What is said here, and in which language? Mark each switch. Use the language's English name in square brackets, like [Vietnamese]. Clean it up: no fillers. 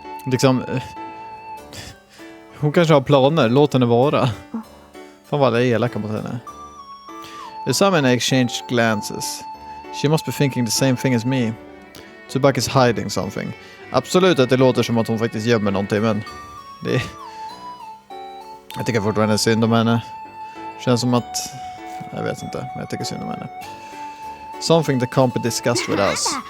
[Swedish] Liksom... Hon kanske har planer. Låt henne vara. Fan vad det är elaka mot henne. [English] Usami and I exchanged glances. She must be thinking the same thing as me. Tsubaki's hiding something. [Swedish] Absolut att det låter som att hon faktiskt gömmer någonting, men... Det... Jag tycker fortfarande är synd om henne. Känns som att... Jag vet inte, men jag tycker synd om henne. [English] Something that can't be discussed with us.